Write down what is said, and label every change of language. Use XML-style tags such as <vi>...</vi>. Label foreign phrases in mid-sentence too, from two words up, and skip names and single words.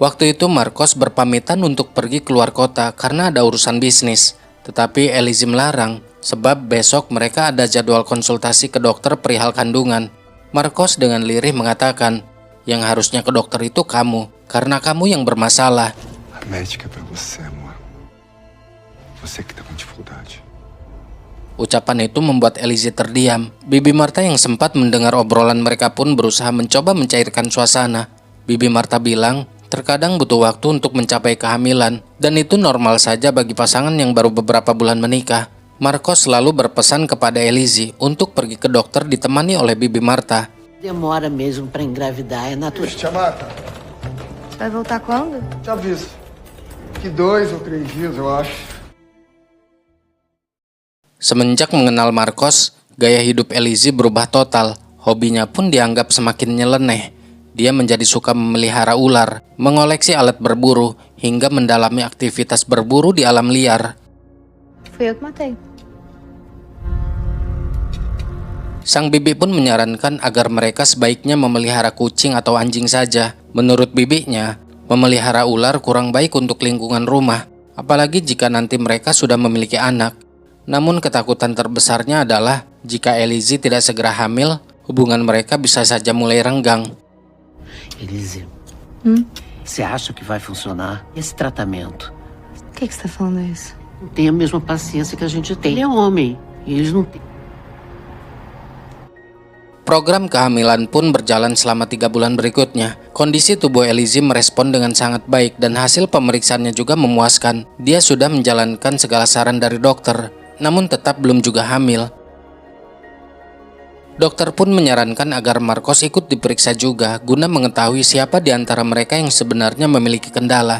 <id>Waktu itu Marcos berpamitan untuk pergi keluar kota karena ada urusan bisnis. Tetapi Elise melarang, sebab besok mereka ada jadwal konsultasi ke dokter perihal kandungan. Marcos dengan lirih mengatakan, yang harusnya ke dokter itu kamu, karena kamu yang bermasalah.</id> <pt>A médica é pra você, amor. Você que tá com dificuldade.</pt> <id>Ucapan itu membuat Elise terdiam. Bibi Marta yang sempat mendengar obrolan mereka pun berusaha mencoba mencairkan suasana. Bibi Marta bilang, terkadang butuh waktu untuk mencapai kehamilan, dan itu normal saja bagi pasangan yang baru beberapa bulan menikah. Marcos selalu berpesan kepada Elise untuk pergi ke dokter ditemani oleh Bibi Marta.</id> <pt>Demora mesmo para engravidar, é natural. Tia Marta, Vai voltar quando? te aviso. Que 2 ou 3 dias, eu acho.</pt> <id>Semenjak mengenal Marcos, gaya hidup Elise berubah total. Hobinya pun dianggap semakin nyeleneh. Dia menjadi suka memelihara ular, mengoleksi alat berburu, hingga mendalami aktivitas berburu di alam liar.</id> <pt>Fui eu que matei.</pt> <id>Sang bibi pun menyarankan agar mereka sebaiknya memelihara kucing atau anjing saja. Menurut bibinya, memelihara ular kurang baik untuk lingkungan rumah, apalagi jika nanti mereka sudah memiliki anak. Namun ketakutan terbesarnya adalah jika Elise tidak segera hamil, hubungan mereka bisa saja mulai renggang.</id> <pt>Elise, você acha que vai funcionar esse tratamento? Por que você tá falando isso? Não tem a mesma paciência que a gente tem. Ele é homem e eles não têm.</pt> <id>Program kehamilan pun berjalan selama 3 bulan berikutnya. Kondisi tubuh Elise merespon dengan sangat baik dan hasil pemeriksaannya juga memuaskan. Dia sudah menjalankan segala saran dari dokter, namun tetap belum juga hamil. Dokter pun menyarankan agar Marcos ikut diperiksa juga guna mengetahui siapa di antara mereka yang sebenarnya memiliki kendala.</id>